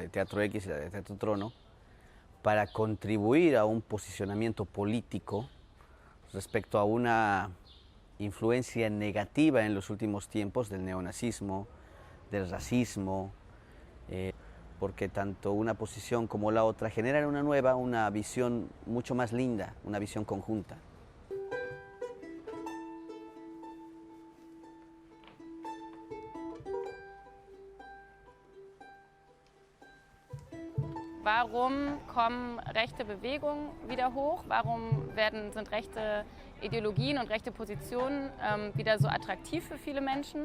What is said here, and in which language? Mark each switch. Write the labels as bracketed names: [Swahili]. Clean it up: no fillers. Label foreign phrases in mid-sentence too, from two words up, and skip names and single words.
[Spanish] de Teatro X y la de Teatro Trono, para contribuir a un posicionamiento político respecto a una influencia negativa en los últimos tiempos del neonazismo, del racismo, porque tanto una posición como la otra generan una nueva, una visión mucho más linda, una visión conjunta. [German] Warum kommen rechte Bewegungen wieder hoch? Warum sind rechte Ideologien und rechte Positionen wieder so attraktiv für viele Menschen?